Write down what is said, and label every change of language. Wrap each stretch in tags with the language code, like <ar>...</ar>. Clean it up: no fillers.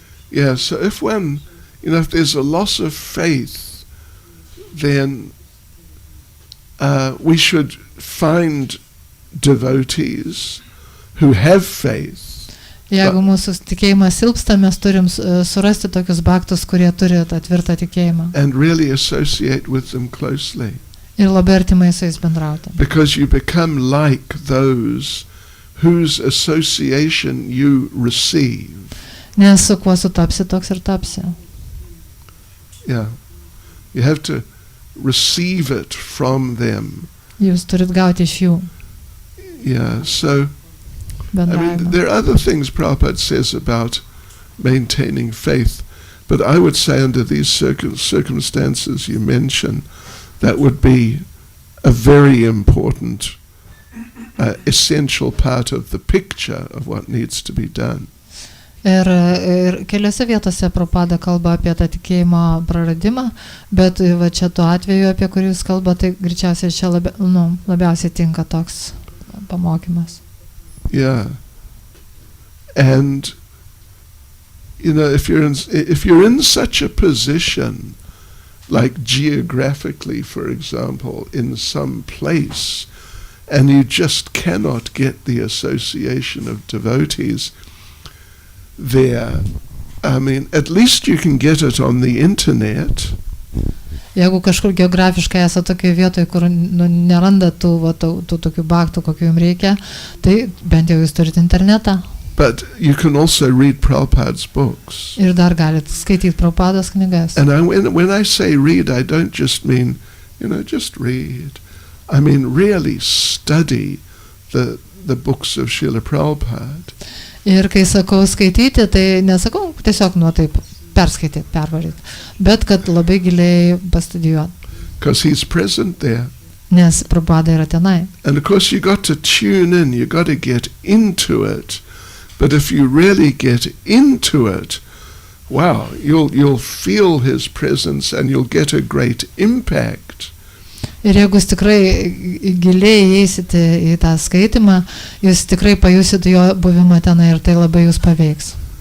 <en>Yeah, so if if there's a loss of faith, then we should find devotees who have faith.</en> <lt>Jeigu mūsų tikėjimas silpsta, mes turim surasti tokius bhaktus, kurie turi tą tvirtą tikėjimą.</lt> <en>And really associate with them closely.</en> <lt>Ir labai artimai su jais bendrauti.</lt> <en>Because you become like those whose association you receive.</en> <lt>Nes su kuo sutapsi, toks ir tapsi.</lt> <en>Yeah. You have to receive it from them.</en> <lt>Jūs turit gauti iš jų.</lt> <en>Yeah, so I mean, there are other things Prabhupada says about maintaining faith, but I would say under these circumstances you mention, that would be a very important, essential part of the picture of what needs to be done.</en> <lt>Ir keliose vietose Prabhupada kalba apie tą tikėjimo praradimą, bet va čia tuo atveju, apie kurį jūs kalbate, tai greičiausiai čia labiausiai tinka toks pamokymas.</lt> <en>Yeah, and if you're in such a position, like geographically, for example, in some place, and you just cannot get the association of devotees there, I mean, at least you can get it on the internet.</en> <lt>Jeigu kažkur geografiškai esate tokioje vietoje, kur neranda tų tokių bhaktų, kokių jums reikia, tai bent jau jūs turite internetą.</lt> <en>But you can also read Prabhupada's books.</en> <lt>Ir dar galite skaityti Prabhupados knygas.</lt> <en>And when I say read, I don't just mean, just read. I mean really study the books of Srila Prabhupada.</en> <lt>Ir kai sakau skaityti, tai nesakau tiesiog taip perskaityti, pervaryti, bet kad labai giliai pastudijuoti.</lt> <en>Because he's present there.</en> <lt>Nes Prabhupada yra tenai.</lt> <en>And of course you got to tune in, you got to get into it. But if you really get into it, wow, you'll feel his presence and you'll get a great impact.</en> <lt>Ir jeigu jūs tikrai giliai įeisite į tą skaitimą, jūs tikrai pajusite jo buvimą tenai ir tai labai jūs paveiks.</lt>